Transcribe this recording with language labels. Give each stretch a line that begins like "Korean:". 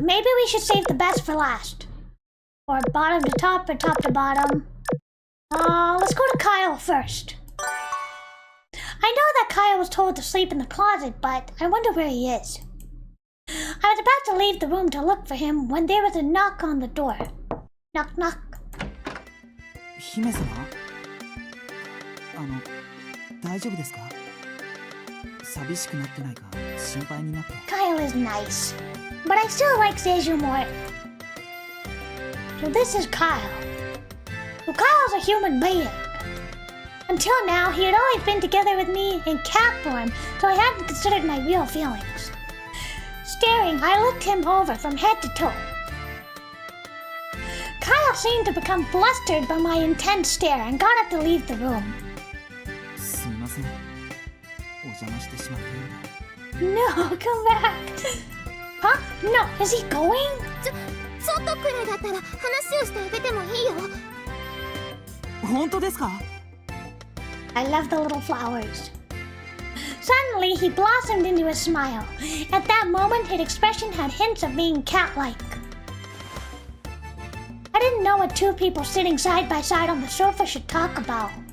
English: Maybe we should save the best for last. Or bottom to top or top to bottom. Let's go to Kyle first. I know that Kyle was told to sleep in the closet, but I wonder where he is. I was about to leave the room to look for him when there was a knock on the door. Knock, knock.
Japanese: 姫様大丈夫ですか寂しくなってないか心配になって
English: Kyle is nice, but I still like Seju more. So this is Kyle. Well, Kyle's a human being. Until now, he had always been together with me in cat form, so I hadn't considered my real feelings. Staring, I looked him over from head to toe. Kyle seemed to become flustered by my intense stare and got up to leave the room.
Japanese: すみませんお邪魔してしまったよう
English: No, come back. Huh? No, is he going?
Japanese: ちょっとくらいだったら話をしてあげてもいいよ。だ本当ですか
English: I love the little flowers. Suddenly, he blossomed into a smile. At that moment, his expression had hints of being cat-like. I didn't know what two people sitting side by side on the sofa should talk about.